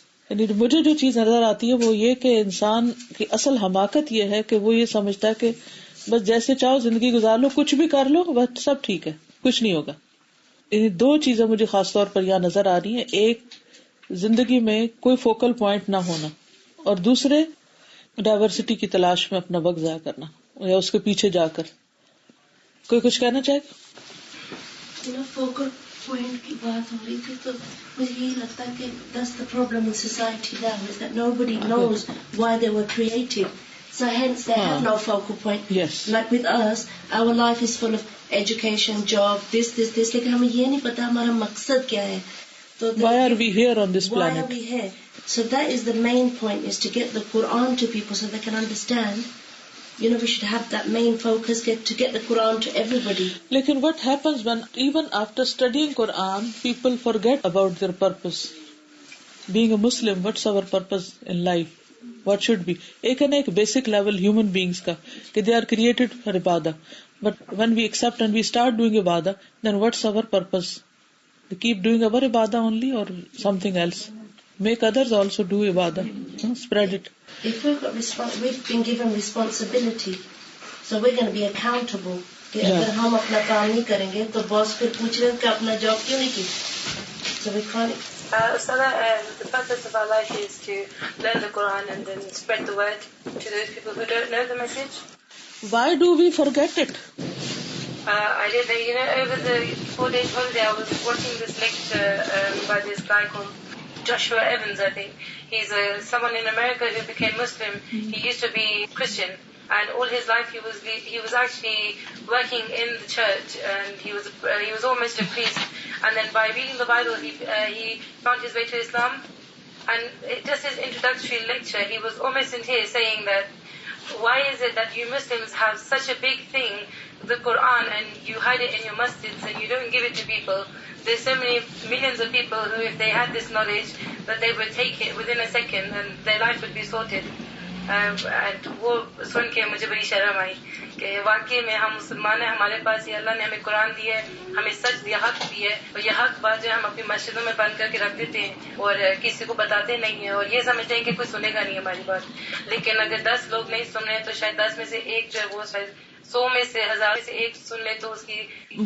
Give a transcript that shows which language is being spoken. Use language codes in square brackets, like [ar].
[ur] یعنی مجھے جو چیز نظر آتی ہے وہ یہ کہ انسان کی اصل حماقت یہ ہے کہ وہ یہ سمجھتا ہے کہ بس جیسے چاہو زندگی گزار لو، کچھ بھی کر لو، بس سب ٹھیک ہے، کچھ نہیں ہوگا. یعنی دو چیزیں مجھے خاص طور پر یہاں نظر آ رہی ہیں، ایک زندگی میں کوئی فوکل پوائنٹ نہ ہونا، اور دوسرے ڈائیورسٹی کی تلاش میں اپنا وقت ضائع کرنا یا اس کے پیچھے جا کر. کوئی کچھ کہنا چاہے؟ فوکل پوائنٹ کی بات ہو رہی تھی تو مجھے یہی لگتا ہے کہ [en] that's the problem in society now is that nobody knows why they were created, so hence they have no focal point. Yes. Like with us, our life is full of education, job, this, [ur] لیکن ہمیں یہ نہیں پتا ہمارا مقصد کیا ہے. [en] Why are we here on this planet? Why are we here? So that is the main point, is to get the Quran to people so they can understand. You know, we should have that main focus, to get the Quran to everybody. [ur] Lekin [en] what happens when even after studying Quran, people forget about their purpose? Being a Muslim, what's our purpose in life? What should be? [ur] Ek na ek [en] basic level human beings [ur] ka, کہ [en] they are created for ibadah. But when we accept and we start doing ibadah, then what's our purpose? To keep doing our ibadah only or something else? Make others also do ibadah. Spread it. If we've been given responsibility, so we're going to be accountable. [ur] کہ اگر ہم اپنا کام نہیں کریں گے تو باس پھر پوچھ رہے کہ اپنا جاب کیوں نہیں کی. [en] So we can't. Ustadha, the purpose of our life is to learn the Quran and then spread the word to those people who don't know the message. Why do we forget it? I did, over the 4 days holiday, I was watching this lecture by this guy called Joshua Evans, I think. He's someone in America who became Muslim. He used to be Christian, and all his life he was actually working in the church, and he was almost a priest. And then by reading the Bible, he found his way to Islam. And just his introductory lecture, he was almost in tears, saying that why is it that you Muslims have such a big thing, the Quran and you hide it in your masjids and you don't give it to people, there's so many millions of people who, if they had this knowledge, that they would take it within a second and their life would be sorted. And [ur] وہ سن کے مجھے بڑی شرم آئی کہ واقعی میں ہم مسلمان ہیں, ہمارے پاس یہ اللہ نے ہمیں قرآن دی ہے, ہمیں سچ دیا, حق دی ہے, اور یہ حق بات جو ہم اپنی مسجدوں میں بند کر کے رکھ دیتے ہیں اور کسی کو بتاتے نہیں ہیں, اور یہ سمجھتے ہیں کہ کوئی سنے گا نہیں ہماری بات. لیکن اگر 10 لوگ نہیں سن رہے تو شاید 10 میں سے ایک جو ہے وہ شاید 100 میں سے 1000 میں سے ایک سن لے, تو اس کی